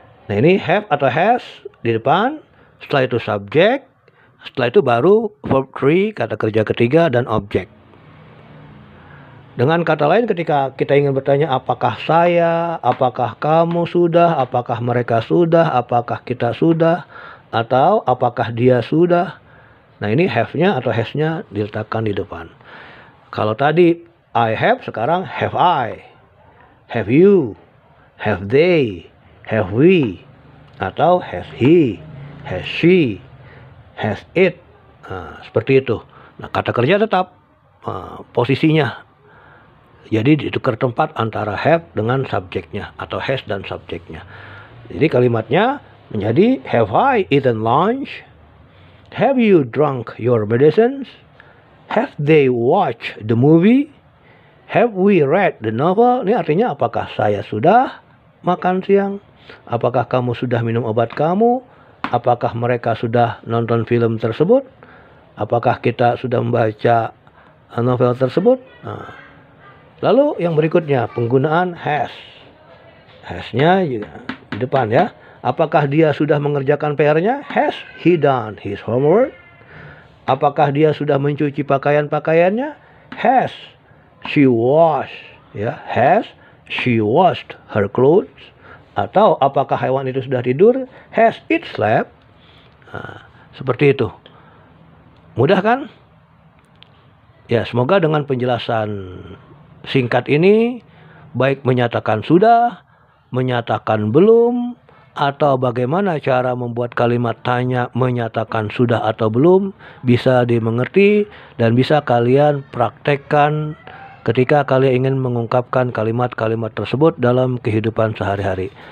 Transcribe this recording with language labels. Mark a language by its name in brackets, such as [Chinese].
[Indonesian] Nah, ini have atau has di depan, setelah itu subjek, setelah itu baru verb 3, kata kerja ketiga, dan objek. Dengan kata lain, ketika kita ingin bertanya apakah saya, apakah kamu sudah, apakah mereka sudah, apakah kita sudah, atau apakah dia sudah. Nah, ini have-nya atau has-nya diletakkan di depan. Kalau tadi [English] I have, sekarang have I, have you, have they, have we, atau has he, has she, has it. [Indonesian] Seperti itu. Nah, kata kerja tetap posisinya. Jadi ditukar tempat antara have dengan subjeknya atau has dan subjeknya. Jadi kalimatnya menjadi [English] have I eaten lunch? Have you drunk your medicines? Have they watched the movie? Have we read the novel? [Indonesian] Ini artinya apakah saya sudah makan siang? Apakah kamu sudah minum obat kamu? Apakah mereka sudah nonton film tersebut? Apakah kita sudah membaca novel tersebut? Lalu yang berikutnya penggunaan has. Has-nya juga di depan ya. Apakah dia sudah mengerjakan PR-nya? [English] Has he done his homework? [Indonesian] Apakah dia sudah mencuci pakaian-pakaiannya? [English] Has she washed, ya, has she washed her clothes? [Indonesian] Atau apakah hewan itu sudah tidur? [English] Has it slept? [Indonesian] Seperti itu. Mudah kan? Ya, semoga dengan penjelasan singkat ini, baik menyatakan sudah, menyatakan belum, atau bagaimana cara membuat kalimat tanya menyatakan sudah atau belum, bisa dimengerti dan bisa kalian praktekkan ketika kalian ingin mengungkapkan kalimat-kalimat tersebut dalam kehidupan sehari-hari.